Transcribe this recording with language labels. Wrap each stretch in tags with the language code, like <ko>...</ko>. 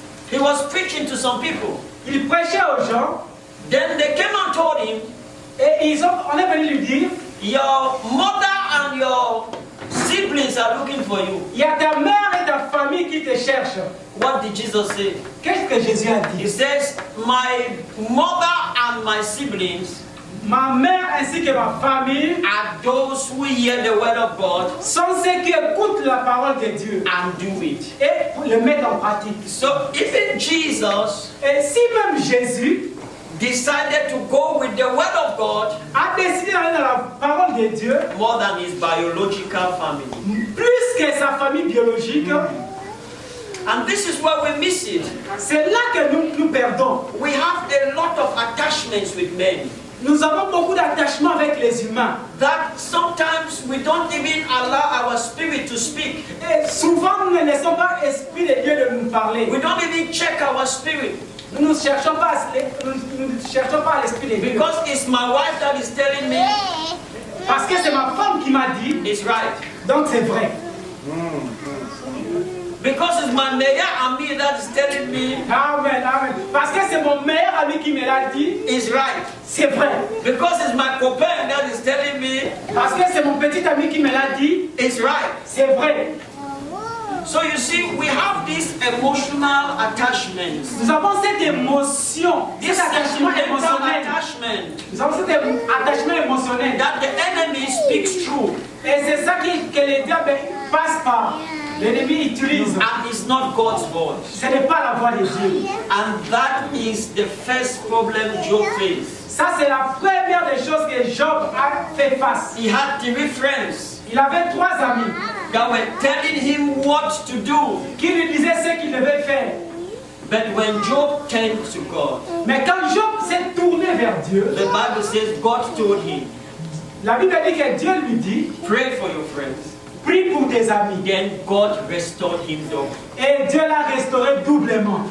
<en>he was preaching to some people.</en> <fr>Il prêchait aux gens.</fr> <en>Then they came and told him,</en> <fr>et on est venu lui dire,</fr> <en>your mother and your siblings are looking for you.</en> <fr>Il y a ta mère et ta famille qui te cherchent.</fr> <en>What did Jesus say?</en> <fr>Qu'est-ce que Jésus a dit?</fr> <en>He says, my mother and my siblings,</en> <fr>ma mère ainsi que ma famille,</fr> <en>are those who hear the word of God</en> <fr>sont ceux qui écoutent la parole de Dieu</fr> <en>and do it.</en> <fr>Et le mettent en pratique.</fr> <en>So even Jesus,</en> <fr>et si même Jésus</fr> <en>decided to go with the word of God,</en> <fr>a décidé d'aller dans la parole de Dieu,</fr> <en>more than his biological family,</en> <fr>plus que sa famille biologique,</fr> <en>and this is where we miss it.</en> <fr>C'est là que nous perdons.</fr> <en>We have a lot of attachments with men.</en> <fr>Nous avons beaucoup d'attachements avec les humains.</fr> <en>That sometimes we don't even allow our spirit to speak.</en> <fr>Et souvent nous ne laissons pas l'esprit de Dieu de nous parler.</fr> <en>We don't even check our spirit.</en> <fr>Nous ne cherchons pas à l'esprit de Dieu.</fr> <en>Because it's my wife that is telling me.</en> <fr>Parce que c'est ma femme qui m'a dit.</fr> <en>It's right.</en> <fr>Donc c'est vrai.</fr> <en>Because it's my</en> <fr>meilleur ami</fr> <en>that is telling me. Amen.</en> <fr>Parce que c'est mon meilleur ami qui me l'a dit.</fr> <en>It's right.</en> <fr>C'est vrai.</fr> <en>Because it's my copain that is telling me.</en> <fr>Parce que c'est mon petit ami qui me l'a dit.</fr> <en>It's right.</en> <fr>C'est vrai.</fr> <en>So you see, we have these emotional attachments.</en> <fr>Nous avons cette émotion, cet attachement émotionnel. Nous avons cet attachement émotionnel.</fr> <en>That the enemy speaks through.</en> <fr>Et c'est ça que le diable passe par. L'ennemi utilise.</fr> <en>And it's not God's voice.</en> <fr>Ce n'est pas la voix de Dieu.</fr> <en>And that is the first problem Job faced.</en> <fr>Ça c'est la première des choses que Job a fait face.</fr> <en>He had 3 friends.</en> <fr>Il avait 3 amis.</fr> <en>that were telling him what to do.</en> <fr>qui lui disaient ce qu'il devait faire.</fr> <en>But when Job turned to God,</en> <fr>Mais quand Job s'est tourné vers Dieu,</fr> <en>the Bible says God told him,</en> <fr>la Bible dit que Dieu lui dit,</fr> <en>pray for your friends.</en> <fr>prie pour tes amis.</fr> <en>Then God restored him double.</en> <fr>Et Dieu l'a restauré doublement.</fr>